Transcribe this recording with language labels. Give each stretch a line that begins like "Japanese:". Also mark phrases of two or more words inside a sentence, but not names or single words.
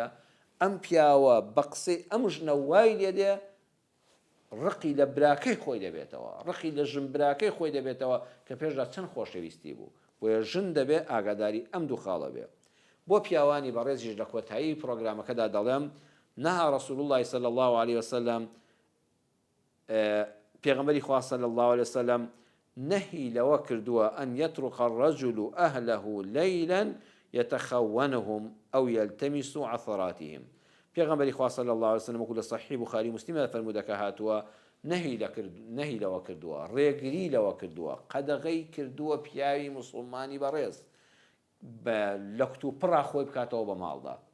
Central Kurdish: ئەم پیاوە بە قسەی ئەم ژنە وای لێدێ ڕقی لە براکەی خۆی دەبێتەوە، ڕقی لە ژن براکەی خۆی دەبێتەوە کە پێشدا چەند خۆشەویستی بوو. بۆیە ژن دەبێ ئاگاداری ئەم دوو خاڵە بێ. بۆ پیاوانی بەڕێزیش لە کۆتایی پرۆگرامەکەدا دەڵێم
Arabic: نەها ڕەسوول الله صلی الله عليه وسلم
Central Kurdish: پێغەمبەری خوا
Arabic: صلی الله عليه وسلم
Central Kurdish: نهی لەوە کردووە
Arabic: ئەن یەترک الرەجل ئەهله لەیلا یەتەخەونهم ئەو یەلتەمیس عەثراتهم.
Central Kurdish: پێغەمبەری خوا
Arabic: صلی الله عليه وسلم
Central Kurdish: وەکو لە صەحیح بوخاری موسلیمە فەرموودەکە هاتووە نهی لەوە کردووە، ڕێگری لەوە کردووە، قەدەغەی کردووە پیاوی موسڵمانی بەڕێز بە لە کتوپڕا خۆی بکاتەوە بە ماڵدا.